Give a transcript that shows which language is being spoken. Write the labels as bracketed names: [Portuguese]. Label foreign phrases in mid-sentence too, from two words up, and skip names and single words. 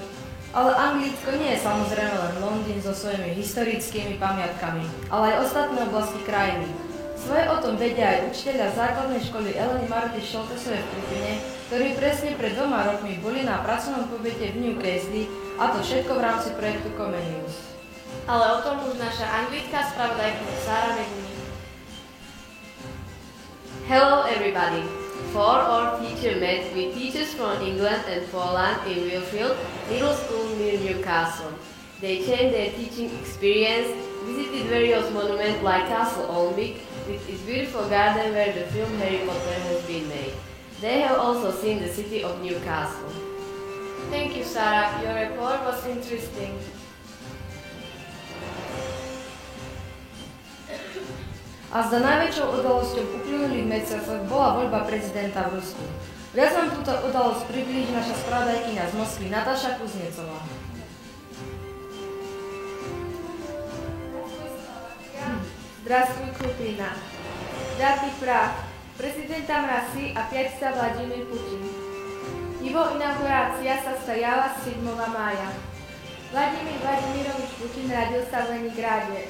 [Slovak] Ale Anglicko nie je samozrejme len Londýn so svojimi historickými pamiatkami, ale aj ostatné oblasti krajiny. Svoje o tom vedia aj učiteľia základnej školy Eleny Maroty Šoltesovej v Krupine, ktorí presne pred 2 rokmi boli na pracovnom pobyte v Newcastle, a to všetko v rámci projektu Comenius. Ale o tom už naša anglická spravodajka Sára Megumi. [English] Hello everybody! For our teacher met with teachers from England and Poland in Wilfield Middle School near Newcastle. They shared their teaching experience, visited various monuments like Castle Olmwick with its beautiful garden where the film Harry Potter has been made. They have also seen the city of Newcastle. Thank you, Sarah. Your report was interesting. [Slovak] A zda najväčšou udalosťou uplynulých mesiacoch bola voľba prezidenta v Rusku. Viac nám túto udalosť priblíži naša spravodajkyňa z Moskvy Natáša Kuznecová. [Russian] Здравствуй, Крупина. Датый прав. Президентом России опять стал Владимир Путин. Его инаугурация состоялась 7 мая. Владимир Владимирович Путин родился в Ленинграде.